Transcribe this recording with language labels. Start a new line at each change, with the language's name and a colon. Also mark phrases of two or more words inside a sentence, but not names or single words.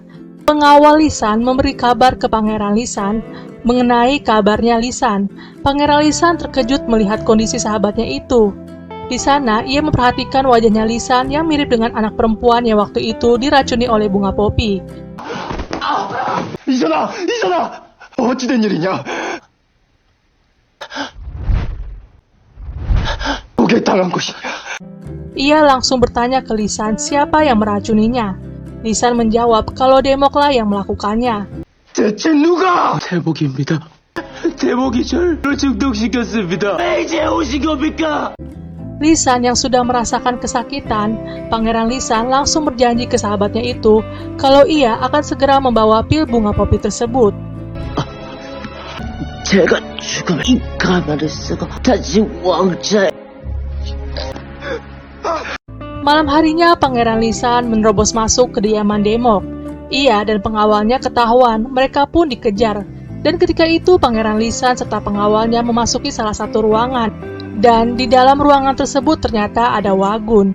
Indonesian: Pengawal Lisan memberi kabar ke Pangeran Lisan mengenai kabarnya Lisan. Pangeran Lisan terkejut melihat kondisi sahabatnya itu. Di sana, ia memperhatikan wajahnya Lisan yang mirip dengan anak perempuan yang waktu itu diracuni oleh bunga popi.
Korean: 이전아! 어찌된 일이냐? 뭐게 당한 것이냐?
Indonesian: Ia langsung bertanya ke Lisan siapa yang meracuninya. Lisan menjawab kalau Demoklah yang melakukannya.
Korean: 대체 누가? 대복입니다. 대복이 저를 중독시켰습니다. 왜 이제 오신 겁니까?
Indonesian: Lisan yang sudah merasakan kesakitan, Pangeran Lisan langsung berjanji ke sahabatnya itu kalau ia akan segera membawa pil bunga popi tersebut.
Korean: 제가 죽으면 이 가마를 쓰고 다시 왕자의
Indonesian: Malam harinya, Pangeran Lisan menerobos masuk ke kediaman Demok. Ia dan pengawalnya ketahuan, mereka pun dikejar. Dan ketika itu, Pangeran Lisan serta pengawalnya memasuki salah satu ruangan. Dan di dalam ruangan tersebut ternyata ada Wagun.